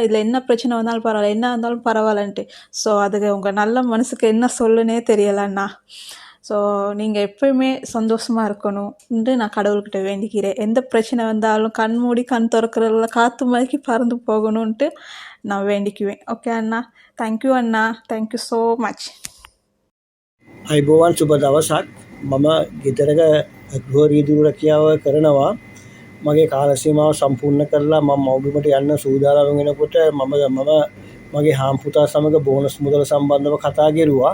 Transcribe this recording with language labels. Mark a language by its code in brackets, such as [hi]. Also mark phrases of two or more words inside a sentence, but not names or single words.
[ta] இதில் என்ன பிரச்சனை வந்தாலும் பரவாயில்ல, என்ன இருந்தாலும் பரவாயில்லன்ட்டு. ஸோ அதுக்கு உங்கள் நல்ல மனசுக்கு என்ன சொல்லுன்னே தெரியலண்ணா. ஸோ நீங்கள் எப்போயுமே சந்தோஷமாக இருக்கணும்ன்ட்டு நான் கடவுள்கிட்ட வேண்டிக்கிறேன். எந்த பிரச்சனை வந்தாலும் கண் மூடி கண் திறக்கிறதுல காற்று மாதிரிக்கு பறந்து போகணுன்ட்டு நான் வேண்டிக்குவேன். [en] ஓகே අண்ணා, thank you අண்ணා, thank you so much. [si] අයිබෝවන් සුබ දවසක්. මම ගෙදරක ගෘහ රීදුරු රැකියාව කරනවා. මගේ කාල සීමාව සම්පූර්ණ කරලා මම මව්බිමට යන්න සූදානම් වෙනකොට මම මගේ හාම්පුතා සමග බෝනස් මුදල සම්බන්ධව කතා කෙරුවා.